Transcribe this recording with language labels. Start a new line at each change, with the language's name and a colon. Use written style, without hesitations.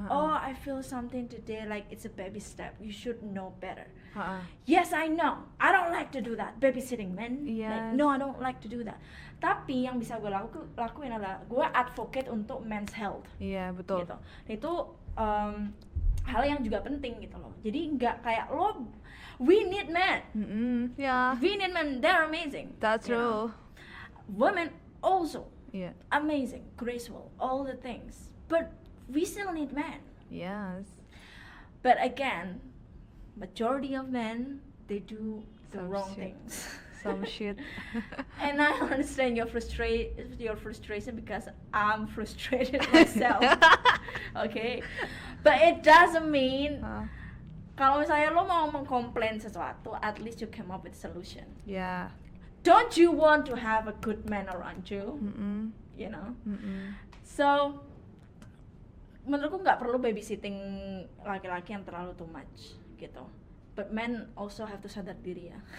English: I feel something today, like it's a baby step. You should know better. Yes, I know. I don't like to do that. Babysitting men. Like, no, I don't like to do that.
Indonesian: Tapi yang bisa gue lakuin adalah gue advocate untuk men's health. Iya, betul. Gitu. Itu hal yang juga penting gitu loh. Jadi nggak kayak lo,
English: we need men. We need men. They're amazing. That's true. Women also. Amazing, graceful, all the things, but we still need men. Yes. But again, majority of men, they do the wrong things. Some shit. And I understand your frustration because I'm frustrated myself. Okay, but it doesn't mean
Indonesian: kalau misalnya lo mau mengkomplain sesuatu,
English: at least you come up with solution.
Indonesian: Ya.
English: Don't you want to have a good man around you? You know. So
Indonesian: menurutku nggak perlu babysitting laki-laki yang terlalu
English: too much
Indonesian: gitu.
English: But men also have to
Indonesian: sadar diri ya.